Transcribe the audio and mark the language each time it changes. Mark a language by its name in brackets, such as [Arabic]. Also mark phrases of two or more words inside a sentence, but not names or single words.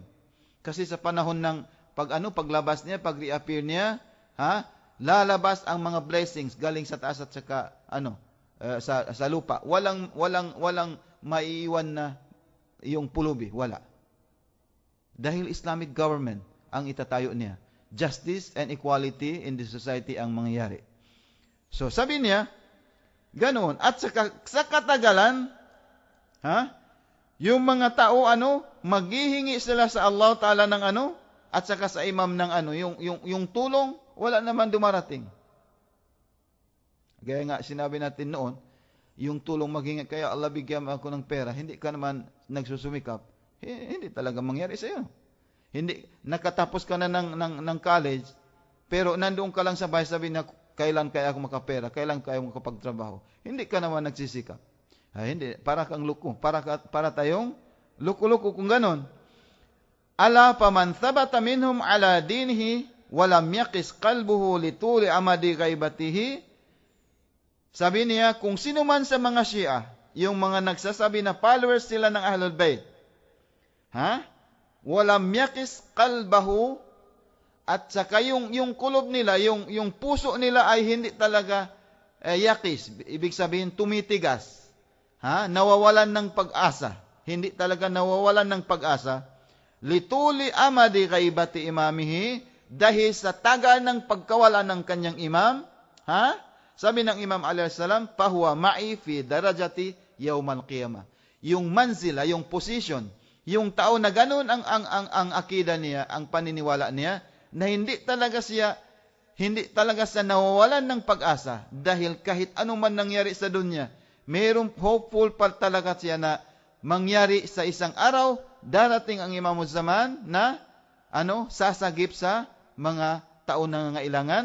[Filipino] Kasi sa panahon ng paglabas niya, pag-reappear niya, lalabas ang mga blessings galing sa taas at saka sa lupa. Walang maiiwan na yung pulubi, wala. Dahil [English] Islamic government [Filipino] ang itatayo niya. [English] Justice and equality in the society [Filipino] ang mangyayari. So sabi niya, ganoon. At sa katagalan, yung mga tao maghihingi sila sa Allah Ta'ala ng at saka sa imam ng yung tulong, wala naman dumarating. Gaya nga sinabi natin noon, yung tulong maghingi, kaya Allah bigyan ako ng pera, hindi ka naman nagsusumikap, hindi talaga mangyari sa iyo. Hindi, nakatapos ka na ng college, pero nandoon ka lang sa bahay, sabi na, kailan kaya ako makapera, kailan kaya ako makapagtrabaho. Hindi ka naman nagsisikap. Hindi, para kang luko, para tayong luko-luko kung ganon. [Arabic] ألا فمن ثبت منهم على دينه ولم يقس قلبه لطول أمد غيبته. [Filipino] Sabi niya, kung sino man sa mga Shia, yung mga nagsasabi na followers sila ng Ahlul Bayt, [Arabic] ولم يقس قلبه, [Filipino] at saka yung kulob nila, yung puso nila ay hindi talaga yakis. Ibig sabihin, tumitigas. Nawawalan ng pag-asa. Hindi talaga nawawalan ng pag-asa. [Arabic] لطول أمد غيبة إمامه, [Filipino] dahil sa tagal ng pagkawala ng kanyang imam, sabi ng Imam [Arabic] عليه السلام, فهو معي في درجتي يوم القيامة. [Filipino] Yung manzila, yung position, yung tao na ganun ang akida niya, ang paniniwala niya, na hindi talaga siya nawawalan ng pag-asa dahil kahit anuman nangyari sa dunya, mayroong hopeful pa talaga siya na mangyari sa isang araw, darating ang Imamul Zaman na sasagip sa mga tao na nangailangan.